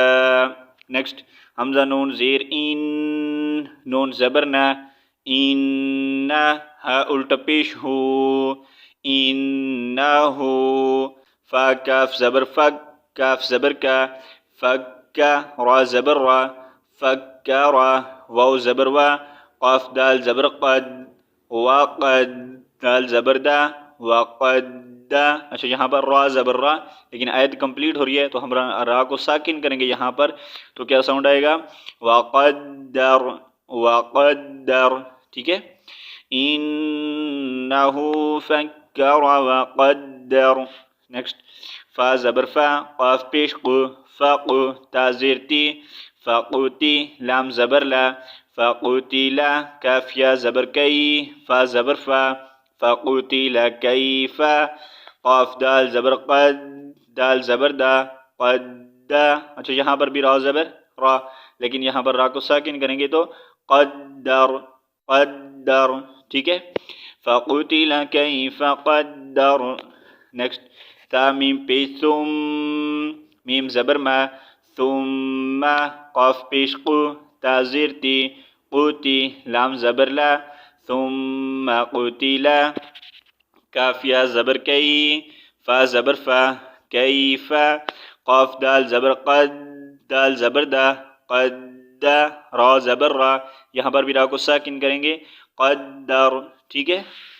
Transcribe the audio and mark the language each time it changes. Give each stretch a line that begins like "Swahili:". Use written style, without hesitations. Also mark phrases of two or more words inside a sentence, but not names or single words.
Urdu: نیکسٹ حمزہ نون زیر ان، نون زبر نہ، ان، ہا الٹا پیش ہو، انہو، فا کاف زبر فک، کاف زبر کا، فکا، را زبر را، فکرا، واو زبر وا، قاف دال زبر قد، وقد، دال زبر دا، وقد دا۔ اچھا یہاں پر را زبر را، لیکن آیت کمپلیٹ ہو رہی ہے تو ہم را کو ساکن کریں گے یہاں پر، تو کیا ساؤنڈ آئے گا؟
Arabic: وقدر، وقدر،
Urdu: ٹھیک ہے۔
Arabic: انہو فکر وقدر۔
Urdu: نیکسٹ فا زبر فا، قاف پیش قو، فقو، تا زیر تی، فقوتی، لام زبر لا، فقوتیلا، کاف یا زبر کئی، فا زبر فا، فقوتیلا کیفا، قاف دال زبر قد، دال زبر دا، قد، اچھا یہاں پر بھی را زبر را، لیکن یہاں پر را کو ساکن کریں گے تو قدر، قدر، ٹھیک ہے.
Arabic: فقتل کیف قدر.
Urdu: نیکسٹ تا میم پیش ثم، میم زبر ما، ثم قاف پیش قو، تا زیر تی، قوتی، لام زبر لا، ثم قتل، کاف یا زبر کئی، فا زبر فا، کیف، قاف دال زبر قد، دال زبر دا، قد، را زبر را، یہاں پر بھی را کو ساکن کریں گے قدر، ٹھیک ہے.